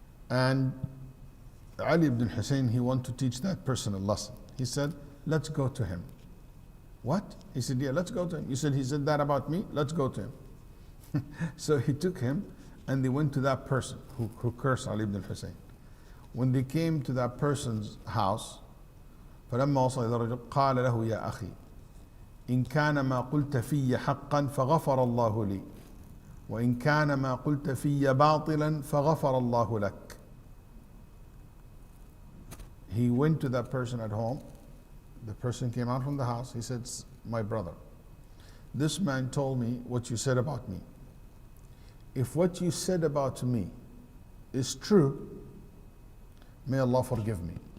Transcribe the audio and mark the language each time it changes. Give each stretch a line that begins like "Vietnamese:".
English: And Ali ibn al-Husayn, he wanted to teach that person a lesson. He said, let's go to him. What? He said, yeah, let's go to him. He said that about me, let's go to him. So he took him and they went to that person who cursed Ali ibn al-Hussein. When they came to that person's house,
Arabic: فلما وصل إلى الرجل قال له يا أخي إن كان ما قلت في حقا فغفر الله لي وإن كان ما قلت في باطلا فغفر الله لك.
English: He went to that person at home. The person came out from the house. He said, my brother, this man told me what you said about me. If what you said about me is true, may Allah forgive me.